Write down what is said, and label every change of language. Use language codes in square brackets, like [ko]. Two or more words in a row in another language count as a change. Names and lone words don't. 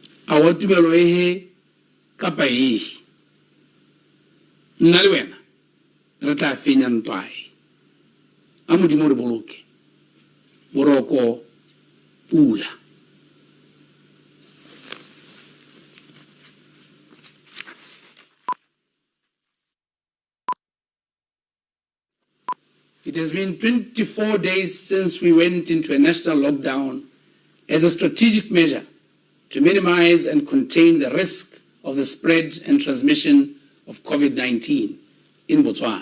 [tn] a tumelo ehe kapa ehe. Nna le wena re tla fenya ntwae. A Modimo re boloke. Boroko pula. [en] It has been 24 days since we went into a national lockdown as a strategic measure to minimize and contain the risk of the spread and transmission of COVID-19 in Botswana.